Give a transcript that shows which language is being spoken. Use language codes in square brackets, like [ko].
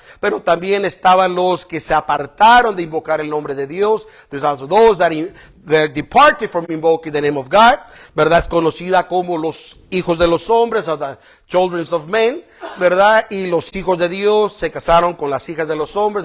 [es] Pero también estaban los que se apartaron de invocar el nombre de Dios. [en] There's also those that departed from invoking the name of God. [es] ¿Verdad? Es conocida como los hijos de los hombres, o [en] the children of men. [es] ¿Verdad? Y los hijos de Dios se casaron con las hijas de los hombres.